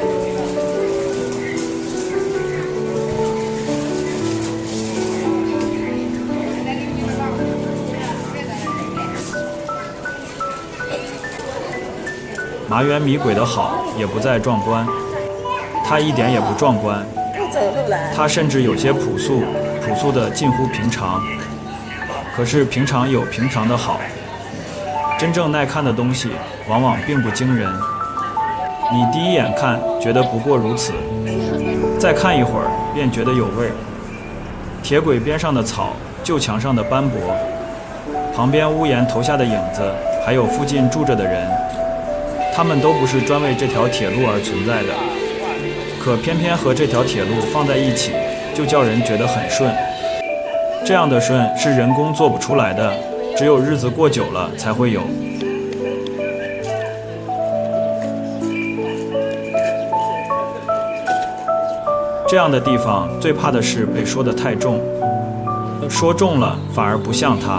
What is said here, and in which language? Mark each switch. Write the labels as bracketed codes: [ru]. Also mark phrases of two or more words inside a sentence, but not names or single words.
[zh] 麻園米軌的好也不在壯觀，它一點也不壯觀，它甚至有些樸素，樸素的近乎平常。可是平常有平常的好，真正耐看的東西往往並不驚人。你第一眼看覺得不過如此，再看一會兒便覺得有味兒。鐵軌邊上的草，舊牆上的斑駁，旁邊屋檐投下的影子，還有附近住着的人，他們都不是專為這條鐵路而存在的，可偏偏和這條鐵路放在一起，就叫人覺得很順。這樣的順是人工做不出來的，只有日子過久了才會有。這樣的地方最怕的是被說得太重，說重了反而不像它。